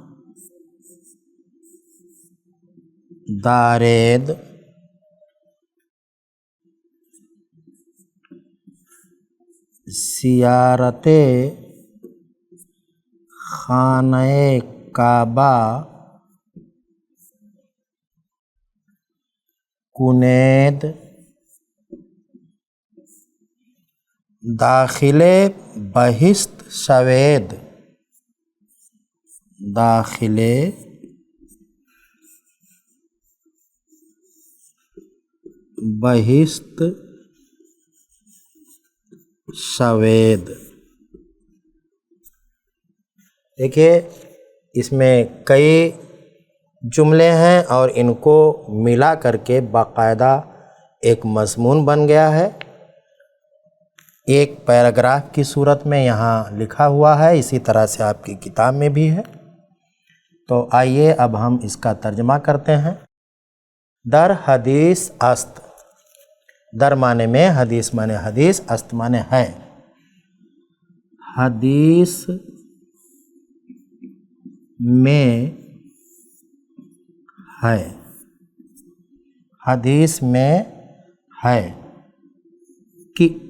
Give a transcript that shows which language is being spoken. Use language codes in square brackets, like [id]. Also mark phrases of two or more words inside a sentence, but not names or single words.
[fa] دارید زیارت خانہ کعبہ کنید، داخل بہشت شوید، داخل بہشت شوید۔ [ur] دیکھیے اس میں کئی جملے ہیں اور ان کو ملا کر کے باقاعدہ ایک مضمون بن گیا ہے، ایک پیراگراف کی صورت میں یہاں لکھا ہوا ہے، اسی طرح سے آپ کی کتاب میں بھی ہے۔ تو آئیے اب ہم اس کا ترجمہ کرتے ہیں۔ [fa] در حدیث است، [ur] در معنی میں، حدیث معنی حدیث، است معنی ہے۔ حدیث میں ہے، حدیث میں ہے کہ